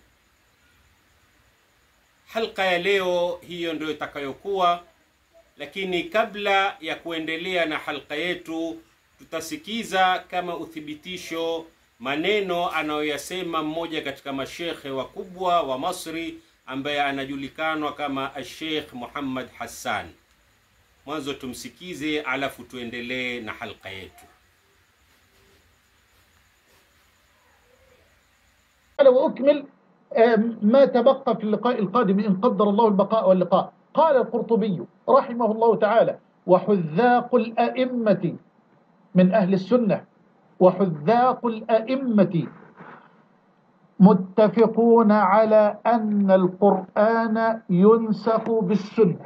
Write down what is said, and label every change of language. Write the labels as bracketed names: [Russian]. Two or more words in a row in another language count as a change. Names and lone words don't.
[Swahili] Halqa ya leo hiyo ndio itakayokuwa, lakini kabla ya kuendelea na halqa yetu, tutasikiza kama uthibitisho maneno anayoyasema mmoja katika mashekhe wakubwa wa Masri ambaye anajulikanwa kama Sheikh Muhammad Hassan. Mwanzo tumsikize, alafu tuendelee na halqa yetu. [Arabic] وأكمل ما تبقى في اللقاء القادم إن قدر الله البقاء واللقاء. قال القرطبي رحمه الله تعالى: وحذاق الأئمة من أهل السنة وحذاق الأئمة متفقون على أن القرآن ينسخ بالسنة.